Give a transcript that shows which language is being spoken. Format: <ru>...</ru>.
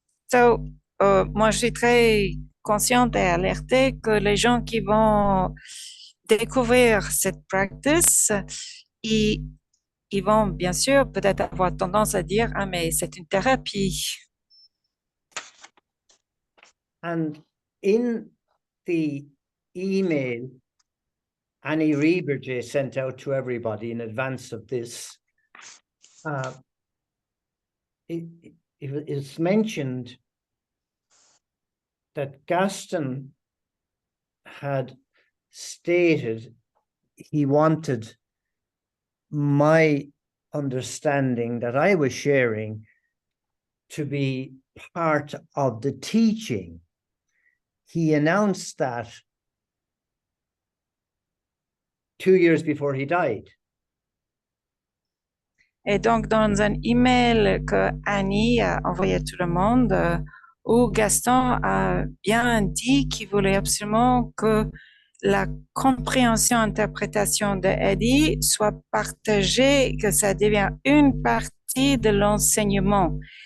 <fr>So, moi, je suis très consciente et alertée que les gens qui vont découvrir cette practice, ils vont bien sûr peut-être avoir tendance à dire, ah, mais c'est une thérapie.</fr> <en>And in the email Annie Reberger sent out to everybody in advance of this, it is mentioned that Gaston had stated he wanted my understanding that I was sharing to be part of the teaching. He announced that 2 years before he died.</en> <fr>Et donc, dans un email que Annie a envoyé à tout le monde, où Gaston a bien dit qu'il voulait absolument que la compréhension, interprétation de Eddie soit partagée, que ça devient une partie de l'enseignement.</fr>